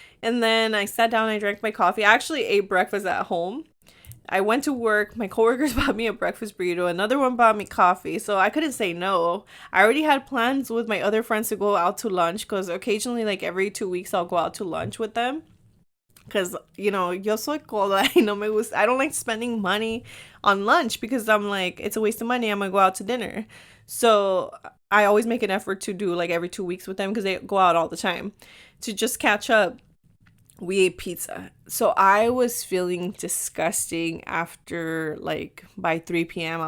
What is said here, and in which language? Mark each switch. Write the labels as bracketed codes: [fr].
[en] And then I sat down and I drank my coffee. I actually ate breakfast at home. I went to work. My coworkers bought me a breakfast burrito. Another one bought me coffee. So I couldn't say no. I already had plans with my other friends to go out to lunch because occasionally, like every 2 weeks, I'll go out to lunch with them. Because, [es] yo soy coda y no me gusta. [en] I don't like spending money on lunch because I'm like, it's a waste of money. I'm going to go out to dinner. So I always make an effort to do like every 2 weeks with them because they go out all the time to just catch up. We ate pizza. So I was feeling disgusting after like by 3 p.m.